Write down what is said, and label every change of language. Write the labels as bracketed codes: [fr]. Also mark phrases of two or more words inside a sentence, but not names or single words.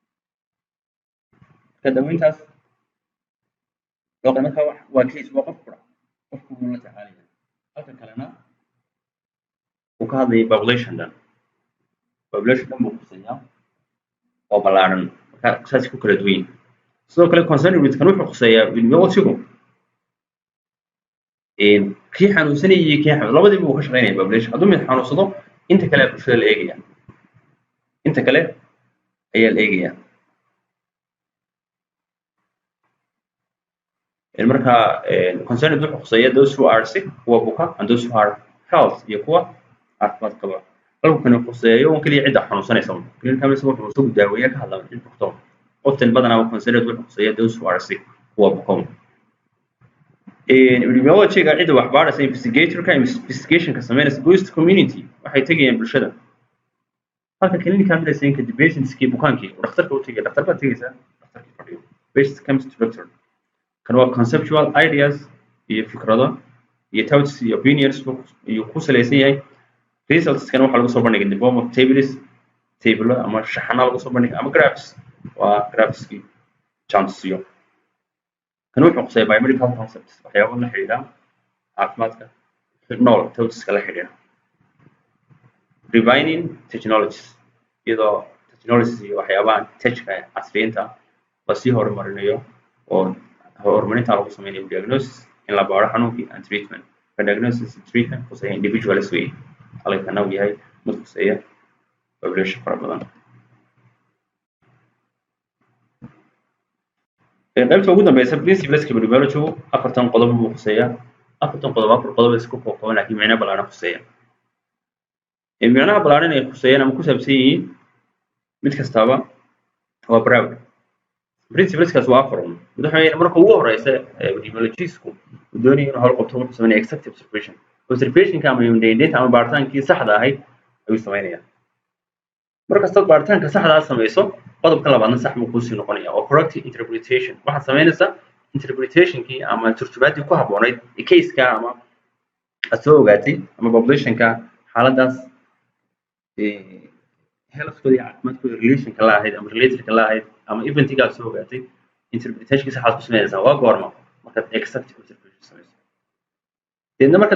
[so] ka daaweyntaas loo qoray marka waa case waa qofku la tacaalaya halka kalena uu ka hadlaya population dhan buu khuseeyaa oo ballaaran marka saas ku kala duwan sidoo kale [en] concern with [so] kan wuxuu khuseeyaa epidemiological kii xanuunsanayay iyo kii labadiiba uu ka shaqeynaya population hadduu mid xanuunsado inta kale bulshada la eegaya inta kale ayaa la eegaya marka concern wuxuu khuseeyaa [en] those who are sick [so] kuwa buka [en] and those who are health [so] iyo kuwa caafimaad qaba halku kan khuseeyo oo kaliya cid xanuunsanaysa [en] clinical medicine [so] wuxuu soo daaweeyaa ka hadlaa cid bukato often badanaa concern wuxuu khuseeyaa [en] those who are sick [so] kuwa buka epidemiology-ga cid wax baaraysa investigator-ka investigation ka sameynaysa [en] ghost community [so] waxay tagayaan bulshada halka [en] clinical medicine-ka [so] patients-kii bukaankii dhakhtarka u tagay dhakhtar baa tagaysa dhakhtarkii fadhiyo [en] patient comes to doctor [so] kan waa [en] conceptual ideas [so] iyo fikrado iyo thoughts iyo opinions iyo ku salaysan yahay results kan waxa lagu soo bandhigay [en] in the form of table [so] ama shaxana lagu soo bandhigay ama graphs waa graphs-kii chances-yo kan wuxuu qeexay [en] biomedical concepts [so] waxyaabo la xiriira caafimaadka nool thoughts kala xiriira [en] refining technologies [so] iyadoo technologies iyo waxyaabaha tech-ka casriyeynta la sii horumarinayo oo horumarinta lagu sameeyo diagnosis in la baaro xanuunkii [en] and treatment diagnosis and treatment [so] khuseeya individualist way halka uu yahay mid khuseeya population fara badan qaybta ugu dambeysa [en] principles epidemiology [so] afartan qodob buu khuseeya afar qodob isku kooban laakiin macna ballaaran khuseeya macnaha ballaaran ee khuseeyana ma ku saabsan yihiin mid kastaba waa [en] broad principleskaas [so] waa afar madaxweyne marka ugu horeysa epidemiologistku uu doonayo inuu hal qabto wuxuu sameeyaa [en] exact observation-ka [so] ama independent ama baaritaankii saxda ahayd ayuu sameeyaa markasta baaritaanka saxda ah sameyso qodobka labaadna sax buu kusii noqonaya oo [en] correct interpretation [so] waxaad sameynaysaa interpretation-kii ama turjubaadii ku habboonayd case-ka ama aad soo ogaatay ama population-ka xaaladaas health-kooda iyo caafimaadkooda relation-ka la ahayd ama related-ka la ahayd ama event-iga aad soo ogaatay interpretation-kii saxaad ku sameynaysaa waa goorma markaad [en] exact observation [so] sameyso deedna marka